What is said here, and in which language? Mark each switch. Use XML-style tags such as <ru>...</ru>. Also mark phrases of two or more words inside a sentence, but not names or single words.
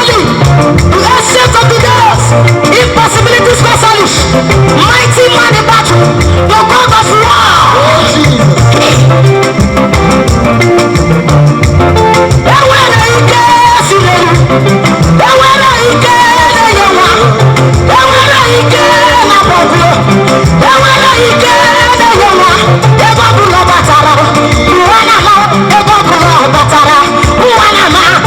<en>Ancient of the days, impossibility specialist, mighty man in battle, the God of war. Oh, Jesus.</en> <ig>Enwere ike si n'elu. Enwere ike na-enye nwa. Enwere ike na mkpọbi. Enwere ike na-enye nwa. Ebe ọ bụla ọ batara, ụwa na-ama. Ebe ọ bụla ọ batara, ụwa na-ama.</ig>